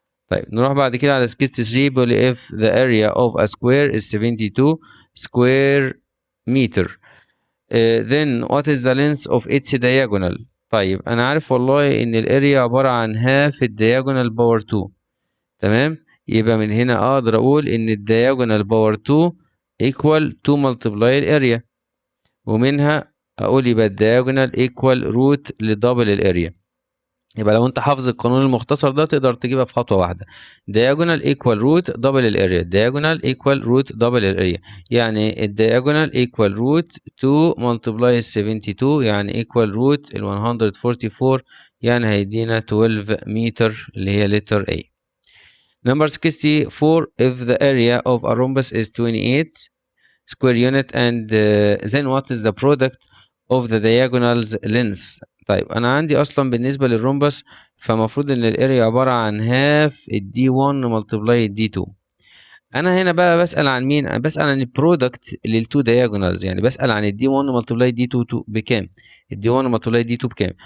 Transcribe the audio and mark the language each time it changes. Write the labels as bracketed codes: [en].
[en] طيب نروح بعد كده على 63 بيقول لي if the area of a square is 72 square meter then what is the length of its diagonal. [ar] طيب انا عارف والله ان الاريا عبارة عن half الدياجونال باور 2. تمام. يبقى من هنا اقدر اقول ان الدياجونال باور 2 equal 2 multiply الاريا، ومنها اقول يبقى الدياجونال equal روت لدبل الاريا. يبقى لو انت حافظ القانون المختصر ده تقدر تجيبها في خطوه واحده، diagonal equal root double الاريا، diagonal equal root double الاريا، يعني الdiagonal equal root 2 multiply 72 يعني equal root ال 144، يعني هيدينا 12 متر اللي هي letter A. [en] Number 64 if the area of a rhombus is 28 square unit and then what is the product of the diagonals length. [ar] طيب انا عندي اصلا بالنسبه للرومبس فمفروض ان الاريا عباره عن هاف الدي 1 ملتبلاي الدي 2. انا هنا بقى بسال عن مين؟ انا بسال عن البرودكت للتو دايجونالز، يعني بسال عن الدي 1 ملتبلاي دي 2 بكام، الدي 1 ملتبلاي دي 2 بكام.